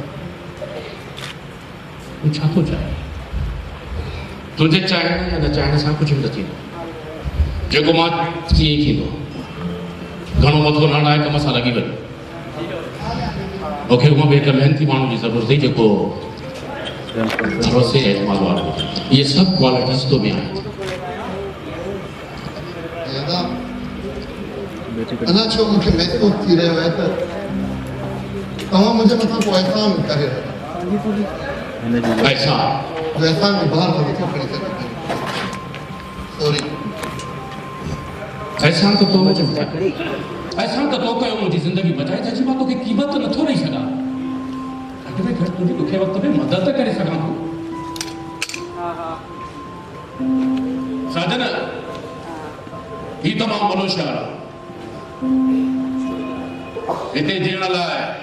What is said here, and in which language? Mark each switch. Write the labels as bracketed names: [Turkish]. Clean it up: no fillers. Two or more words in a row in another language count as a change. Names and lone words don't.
[Sindhi] छा थो चाहे तुंहिंजे चाहिण या न चाहिण सां कुझु बि न थींदो जेको मां कीअं ई थींदो घणो मथो न हणाए कम सां लॻी वञ मूंखे हूअं बि हिकु महिनती माण्हू जी ज़रूरत हुई जेको भरोसे एतमाद वारो इहे सभु क्वालिटीज़ तो में आहिनि अदा अञा छो मूंखे महसूस थी रहियो आहे त तव्हां मुंहिंजे मथां को एहसान करे रहिया ऐसा जो एहसान में बाहर नथो खणी सघे सॉरी एहसान तो तो एहसान तो तो कयो मुंहिंजी ज़िंदगी बचाए जंहिंजी मां तोखे क़ीमत नथो ॾेई सघां घटि में घटि तुंहिंजी ॾुखे वक़्त में मदद करे सघां थो साजन ही तमामु वॾो शहर आहे हिते जीअण लाइ